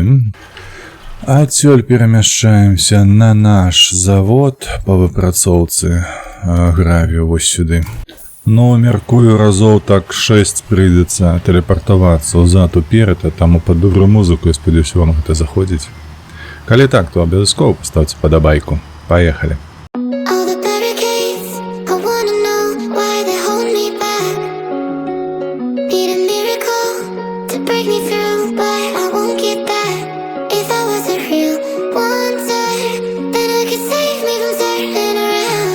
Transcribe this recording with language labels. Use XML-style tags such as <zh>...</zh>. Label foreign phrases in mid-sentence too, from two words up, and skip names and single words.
<be>Адсюль перамяшчаемся на наш завод па выпрацоўцы гравію вось сюды. Ну, мяркую, разоў так 6 прыйдзецца тэлепартавацца ўзад уперад, а таму пад добрую музыку, я спадзяюся, вам гэта заходзіць. Калі так, то абавязкова паставце падабайку.</be> <ru>Поехали.</ru> <en>All the barricades, I wanna know why they hold me back. Need a miracle to break me through, but I won't get that. If I wasn't real wonder, then I could save me from turning around.</en>